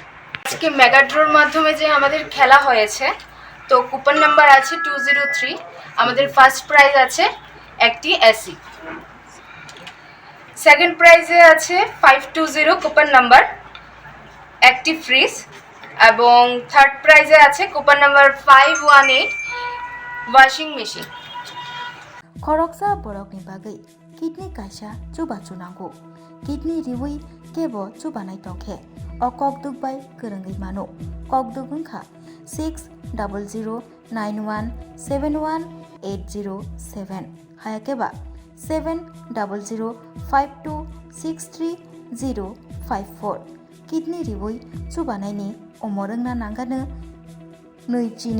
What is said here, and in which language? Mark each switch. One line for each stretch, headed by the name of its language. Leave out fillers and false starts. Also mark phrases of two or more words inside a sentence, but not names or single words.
Bangla: আজকে
English: mega draw
Bangla: মাধ্যমে যে আমাদের খেলা হয়েছে তো
English: coupon number
Bangla: আছে 203 আমাদের
English: first prize
Bangla: আছে একটি এসি
English: second prize
Bangla: আছে 520
English: coupon number
Bangla: একটি ফ্রিজ এবং
English: third prize
Bangla: আছে
English: coupon number
Bangla: 518
English: washing machine
Kok Borok: खरकसा बरकनि बागै किडनी कायसा चुबा चुनांगौ किडनी रिवै केबो चुबानाय तंखे अ कक दुगबाय गोरोङै मानो कक दुगुंखा 6009171807 हायाकेबा 7005263054 किडनी रिवै चुबानायनि अमरंना नांगानो नैजिनि